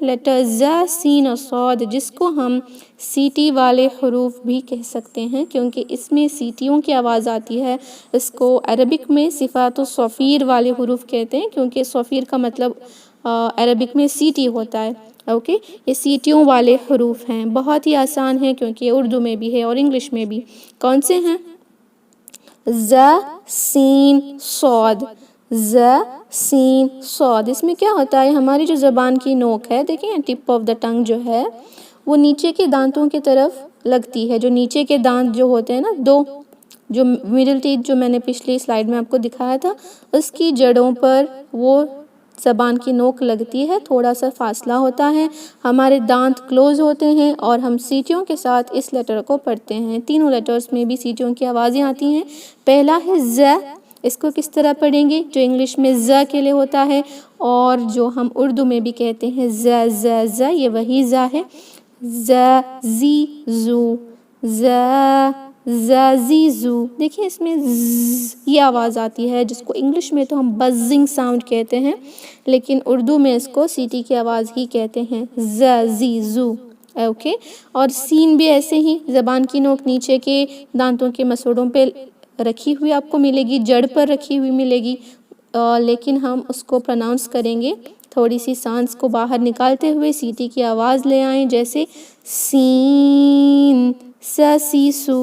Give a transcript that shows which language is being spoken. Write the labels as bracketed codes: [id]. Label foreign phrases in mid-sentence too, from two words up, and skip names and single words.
[ur] لیٹر ز، سین اور صاد، جس کو ہم سیٹی والے حروف بھی کہہ سکتے ہیں، کیونکہ اس میں سیٹیوں کی آواز آتی ہے۔ اس کو عربک میں [ar] صفات الصفیر [ur] والے حروف کہتے ہیں، کیونکہ صفیر کا مطلب عربک میں سیٹی ہوتا ہے۔ اوکے، یہ سیٹیوں والے حروف ہیں، بہت ہی آسان ہیں کیونکہ یہ اردو میں بھی ہے اور انگلش میں بھی۔ کون سے ہیں؟ ز، سین، صاد، ز، سین، صاد۔ اس میں کیا ہوتا ہے، ہماری جو زبان کی نوک ہے، دیکھیں [en] tip of the tongue [ur] جو ہے وہ نیچے کے دانتوں کی طرف لگتی ہے۔ جو نیچے کے دانت جو ہوتے ہیں نا، 2 جو [en] middle teeth [ur] جو میں نے پچھلی سلائیڈ میں آپ کو دکھایا تھا، اس کی جڑوں پر وہ زبان کی نوک لگتی ہے، تھوڑا سا فاصلہ ہوتا ہے، ہمارے دانت کلوز ہوتے ہیں، اور ہم سیٹیوں کے ساتھ اس لیٹر کو پڑھتے ہیں۔ تینوں لیٹرز میں بھی سیٹیوں کی آوازیں آتی ہیں۔ پہلا ہے ز، اس کو کس طرح پڑھیں گے؟ جو انگلش میں ز کے لیے ہوتا ہے، اور جو ہم اردو میں بھی کہتے ہیں ز ز ز، یہ وہی ز ہے۔ ز، زی، زو، ز، ز، زی، زو۔ دیکھیں اس میں ز یہ آواز آتی ہے، جس کو انگلش میں تو ہم [en] buzzing sound [ur] کہتے ہیں، لیکن اردو میں اس کو سیٹی کی آواز ہی کہتے ہیں، ز، زی، زو۔ اوکے، اور سین بھی ایسے ہی، زبان کی نوک نیچے کے دانتوں کے مسوڑوں پہ رکھی ہوئی آپ کو ملے گی، جڑ پر رکھی ہوئی ملے گی، لیکن ہم اس کو پروناؤنس کریں گے تھوڑی سی سانس کو باہر نکالتے ہوئے، سیٹی کی آواز لے آئیں، جیسے سین، س، سی، سو۔